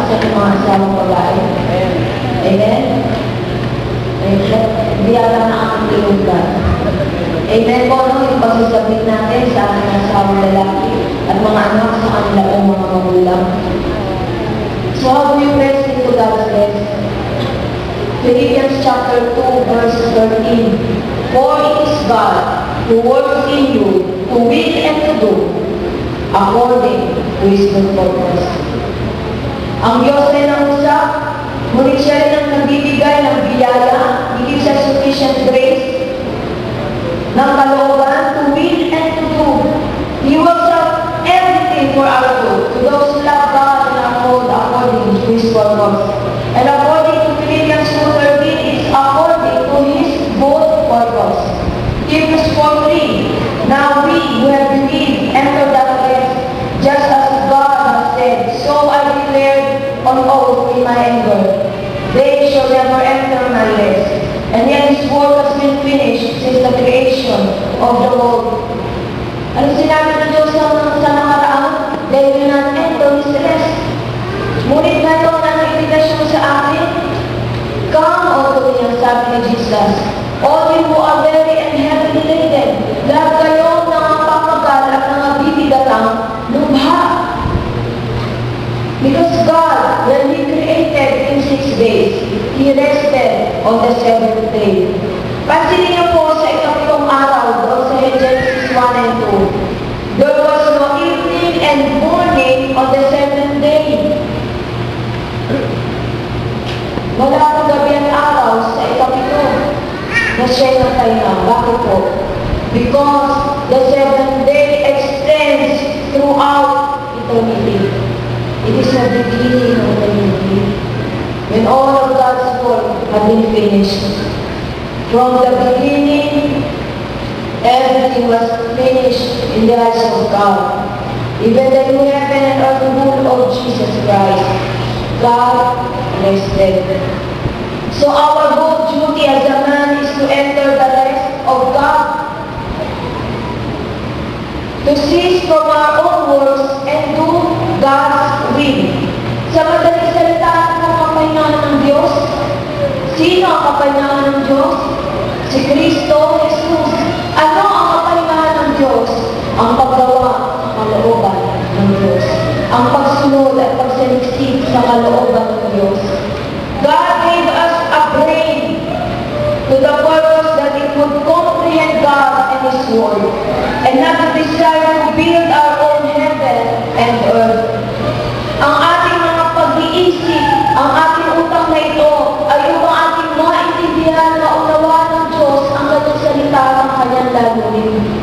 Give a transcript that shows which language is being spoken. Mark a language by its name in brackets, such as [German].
[Filipino] Sa inyong mga asawang babae. Amen? Hindi ata na ang tinugan. Amen po, no? Yung pagsasabit natin sa ating asawang lalaki at mga anak sa kanila o mga magulang. [English] So how do you press into God's rest? Philippians chapter 2, verse 13. For it is God who works in you to will and to do according to His good purpose. Ang Diyos ay nangusap, ngunit siya rin ang nagbibigay ng biyaya, higit sa sufficient grace, ng kalooban to will and to do. He works out everything for our good, to those who love God and are called according to His purpose. And according to Philippians 2:13, it's according to His good purpose. Hebrews 4:3, now we who have believed enter that rest, just as God has said, so I declared on oath in my anger, they shall never enter my rest. And yet His work has been finished since the creation of the world. [Filipino] Ano sinabi ng Diyos sa nakaraan? [English] They will not enter His rest. [Filipino] Ngunit ngayon ang invitation sa atin, [English] come unto me, [Filipino] ang sabi ni Jesus. [English] All you who are very and heavily laden, [Filipino] lahat kayo nangapapagal at nangabibigatang lubha. [English] Because God, when He created in 6 days, He rested on the 7th day. [Filipino] Pansinin niyo po sa ikapitong araw doon sa Genesis 1 and 2. [English] There was no evening and morning on the 7th day. [Filipino] Wala pong gabi at araw sa ikapito na siya'y nagpahinga. Bakit po? [English] Because the 7th day extends throughout eternity. It is the beginning of the new day. When all of God's work have been finished. From the beginning, everything was finished in the eyes of God. Even the new heaven and earth rule of Jesus Christ. God rested. So our good duty as a man is to enter the rest of God. To cease from our own works and do God's will. [Filipino] Sa madaling salita, ang kapahingahan ng Diyos. Sino ang kapahingahan ng Diyos? Si Kristo Jesus. Ano ang kapahingahan ng Diyos? Ang paggawa sa kalooban ng Diyos. Ang pagsunod at pagsaliksik sa kalooban ng Diyos. [English] God gave us a brain to the purpose that it would comprehend God and His Word, and not to desire to build our own heaven and earth. [Filipino] Ang ating mga pag-iisip, ang ating utak na ito, ay upang ating maintindihan na unawa ng Diyos ang ganong salita ng kanyang lalungin.